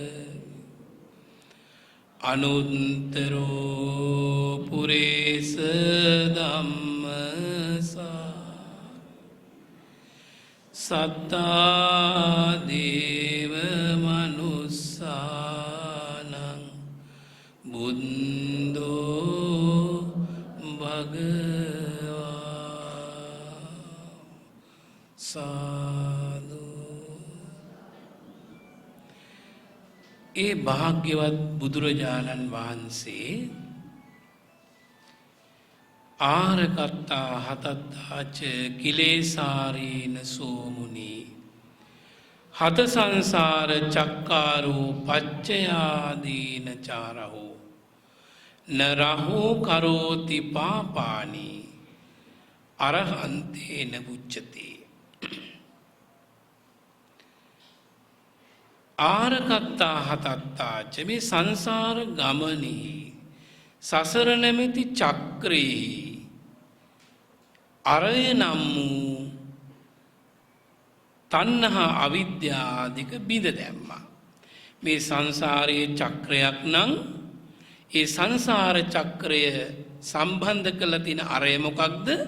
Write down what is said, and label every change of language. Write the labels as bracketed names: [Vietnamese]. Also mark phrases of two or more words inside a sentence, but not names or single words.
[Pali] අනුත්තරෝ පුරේස ධම්මසා සත්තා දේව මනුස්සානං බුද්ධෝ භගවා සාදු. [Sinhala] ඒ භාග්‍යවත් බුදුරජාණන් වහන්සේ [Pali] ආරකත්තා හතත්තාච කිලේසාරීන සෝමුනි හත සංසාර චක්කාරෝ පච්චයාදීන චාරහෝ නරහෝ කරෝති පාපානි අරහන්තේන බුච්චති. ආරකත්තා හතත්තාච [Sinhala] මේ සංසාර ගමනේ සසර නැමැති චක්‍රේ අරය නම් වූ තණ්හා අවිද්‍යාදික බිඳ දැම්මා. මේ සංසාරයේ චක්‍රයක් නම් ඒ සංසාර චක්‍රය සම්බන්ධ කරලා තියෙන අරය මොකක්ද?